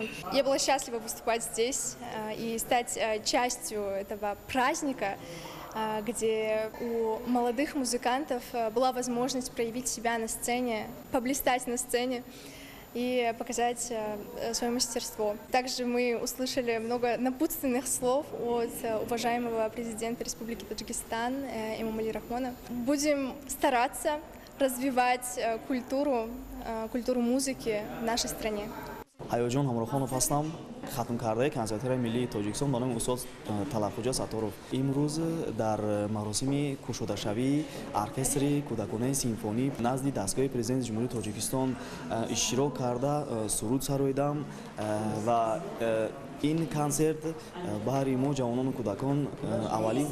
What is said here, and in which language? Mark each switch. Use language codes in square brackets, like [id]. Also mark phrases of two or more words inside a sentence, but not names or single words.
[ru] Я была счастлива выступать здесь и стать частью этого праздника, где у молодых музыкантов была возможность проявить себя на сцене, поблистать на сцене и показать свое мастерство. Также мы услышали много напутственных слов от уважаемого президента Республики Таджикистан Эмомали Рахмона. Будем стараться развивать культуру музыки в нашей стране. [tg] ҳаёҷон ҳамроҳонов ҳастам, хатмкардаи консертҳои миллии тоҷикистон ба номи устод талабхоҷа сатторов. имрӯз дар маросими кушодашавии оркестри кӯдаконаи симфонӣ назди дастгоҳи президенти ҷумҳурии тоҷикистон иштирок карда суруд сароидам ва ин консерт баҳри мо ҷавонону кӯдакон аввалин